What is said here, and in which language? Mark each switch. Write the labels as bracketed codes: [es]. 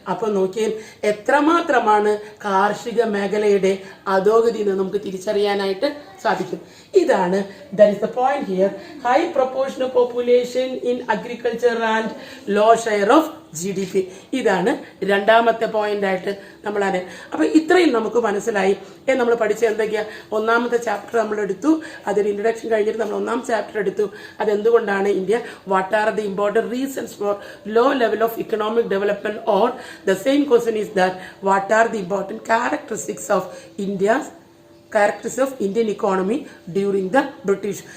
[ml] അപ്പൊ നോക്കിയാൽ എത്രമാത്രമാണ് കാർഷിക മേഖലയുടെ അധോഗതി എന്ന് നമുക്ക് തിരിച്ചറിയാനായിട്ട് സാധിക്കും. ഇതാണ് [en] that is the point here, high proportion of population in agriculture and low share of GDP. [ml] ഇതാണ് രണ്ടാമത്തെ പോയിന്റായിട്ട് നമ്മളത്. അപ്പോൾ ഇത്രയും നമുക്ക് മനസ്സിലായി. നമ്മൾ പഠിച്ച എന്തൊക്കെയാണ്? ഒന്നാമത്തെ ചാപ്റ്റർ നമ്മൾ എടുത്തു, അതൊരു ഇൻട്രൊഡക്ഷൻ കഴിഞ്ഞിട്ട് നമ്മൾ ഒന്നാം ചാപ്റ്റർ എടുത്തു. അതെന്തുകൊണ്ടാണ് [en] India, what are the important reasons for low level of economic development, or the same question is that what are the important characteristics of characteristics of Indian economy during the British.